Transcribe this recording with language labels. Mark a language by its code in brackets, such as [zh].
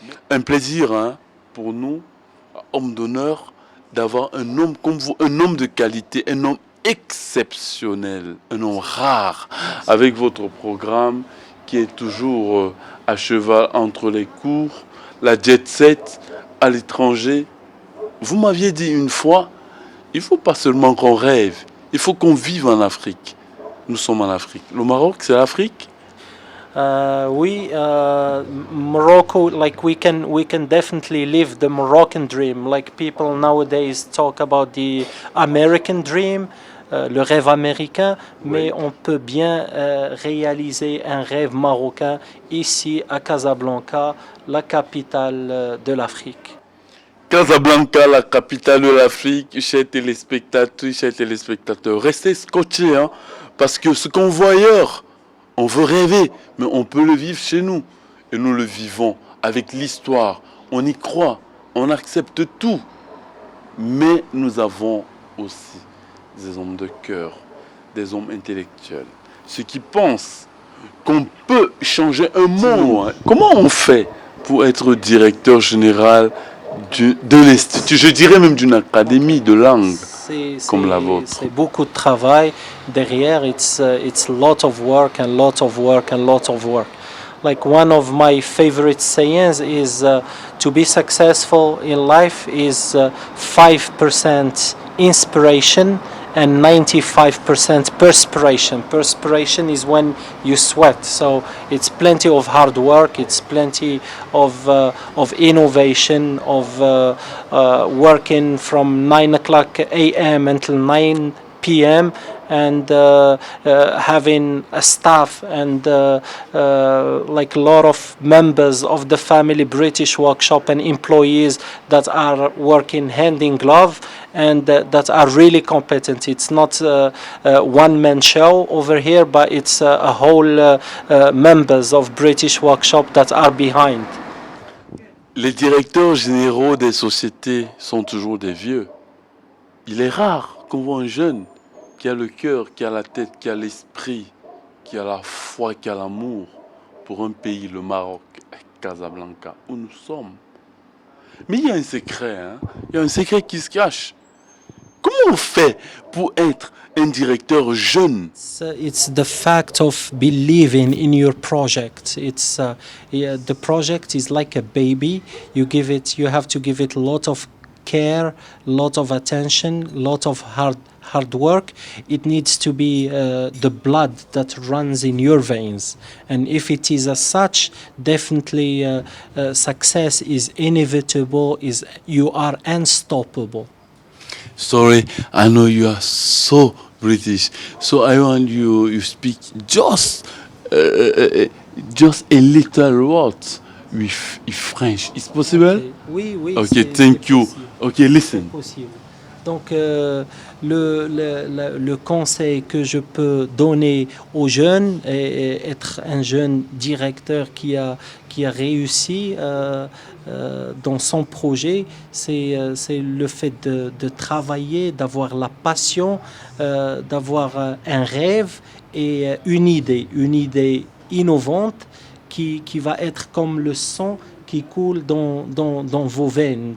[fr] Un plaisir pour nous, hommes d'honneur, d'avoir un homme comme vous, un homme de qualité, un homme exceptionnel, un homme rare, avec votre programme qui est toujours à cheval entre les cours, la jet set à l'étranger. Vous m'aviez dit une fois, il ne faut pas seulement qu'on rêve, il faut qu'on vive en Afrique. Nous sommes en Afrique. Le Maroc, c'est l'Afrique? [en] Morocco, like we can definitely live the Moroccan dream. Like people nowadays talk about the American dream, [fr] le rêve américain, mais on peut bien réaliser un rêve marocain ici à Casablanca, la capitale de l'Afrique. Casablanca, la capitale de l'Afrique, chers téléspectateurs, restez scotchés, parce que ce qu'on voit ailleurs, on veut rêver, mais on peut le vivre chez nous. Et nous le vivons avec l'histoire. On y croit, on accepte tout. Mais nous avons aussi des hommes de cœur, des hommes intellectuels. Ceux qui pensent qu'on peut changer un monde. Comment on fait pour être directeur général de l'Institut, je dirais même d'une académie de langue comme la vôtre? C'est beaucoup de travail derrière. [en] It's a lot of work and lot of work and lot of work. Like one of my favorite sayings is to be successful in life is 5% inspiration and 95% perspiration. Perspiration is when you sweat, so it's plenty of hard work, it's plenty of innovation, of working from 9 o'clock a.m. until 9 p.m. and having a staff and like a lot of members of the family British Workshop and employees that are working hand in glove and that are really competent. It's not a one-man show over here, but it's a whole members of British Workshop that are behind. [fr] Les directeurs généraux des sociétés sont toujours des vieux. Il est rare qu'on voit un jeune qui a le cœur, qui a la tête, qui a l'esprit, qui a la foi, qui a l'amour pour un pays, le Maroc, Casablanca, où nous sommes. Mais il y a un secret, il y a un secret qui se cache. Comment on fait pour être un directeur jeune? [en] It's the fact of believing in your project. It's the project is like a baby. You have to give it a lot of care, lot of attention, lot of hard work. It needs to be the blood that runs in your veins, and if it is as such, definitely success is inevitable. You are unstoppable. Sorry, I know you are so British, so I want you speak just a little word with French. Is possible? [fr] Oui. [en] Okay, thank you. Okay, listen. [fr] Donc, le conseil que je peux donner aux jeunes, et être un jeune directeur qui a réussi dans son projet, c'est le fait de travailler, d'avoir la passion, d'avoir un rêve et une idée innovante qui va être comme le sang qui coule dans vos veines.